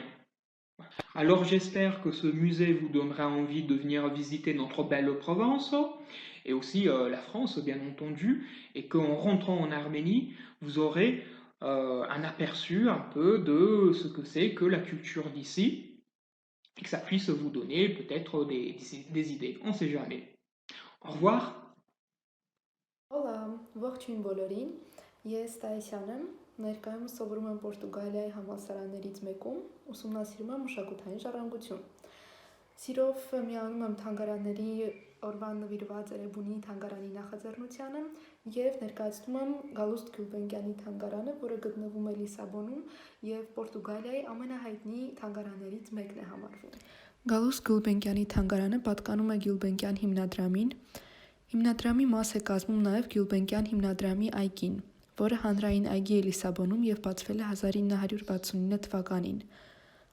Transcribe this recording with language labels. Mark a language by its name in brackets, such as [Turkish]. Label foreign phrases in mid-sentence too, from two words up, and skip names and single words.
[French] Alors j'espère que ce musée vous donnera envie de venir visiter notre belle Provence et aussi la France bien entendu, et qu'en rentrant en Arménie, vous aurez un aperçu un peu de ce que c'est que la culture d'ici et que ça puisse vous donner peut-être des idées, on ne sait jamais. Au revoir. [Armenian] Hola, ողջույն բոլորին։ Ես Տայսյան եմ, ներկայումս սովորում եմ Պորտուգալիայի համալսարաններից մեկում, ուսումնասիրում եմ մշակութային ժառանգություն։ Սիրով միանում եմ թանգարանների օրվան նվիրված Էրեբունի թանգարանի նախաձեռնությանը եւ ներկայացնում եմ Գալուստ Գյուլբենկյանի թանգարանը, որը գտնվում է Լիսաբոնում եւ Պորտուգալիայի ամենահայտնի թանգարաններից մեկն է համարվում։ Գալուստ Գյուլբենկյանի թանգարանը պատկանում է Գյուլբենկյան հիմնադրամին։ Հիմնադրամի մաս է կազմում նաև Գյուլբենկյան հիմնադրամի այգին, որը հանրային այգի է Լիսաբոնում և բացվել է 1969 թվականին։